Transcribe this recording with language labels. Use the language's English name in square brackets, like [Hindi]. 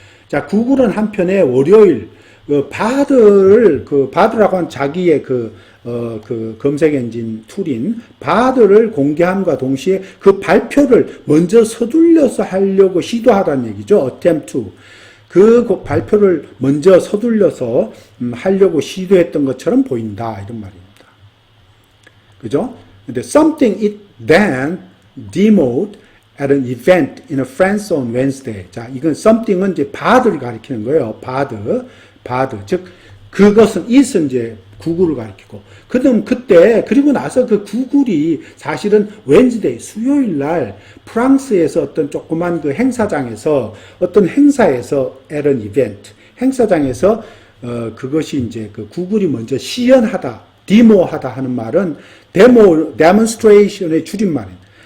[Korean] 자, 구글은 한편에 월요일 바드라고 하는 자기의 그 검색 엔진 툴인 바드를 공개함과 동시에 그 발표를 먼저 서둘러서 하려고 시도하다는 얘기죠. [English] attempt to. [Korean] 그 발표를 먼저 서둘러서 하려고 시도했던 것처럼 보인다. 이런 말입니다. 그죠? [English] 근데 something it then demoed at an event in a France on Wednesday. [Korean] 자, 이건 something은 이제 바드를 가리키는 거예요. 바드. 즉, 그것은 it은 이제 구글을 가리키고. 그때, 그리고 나서 그 구글이 사실은 웬즈데이, 수요일 날 프랑스에서 어떤 조그만 그 행사장에서 어떤 행사에서 [English] at an event, [Korean] 행사장에서 그것이 이제 그 구글이 먼저 시연하다, 디모하다 하는 말은 demonstration의 줄임말입니다.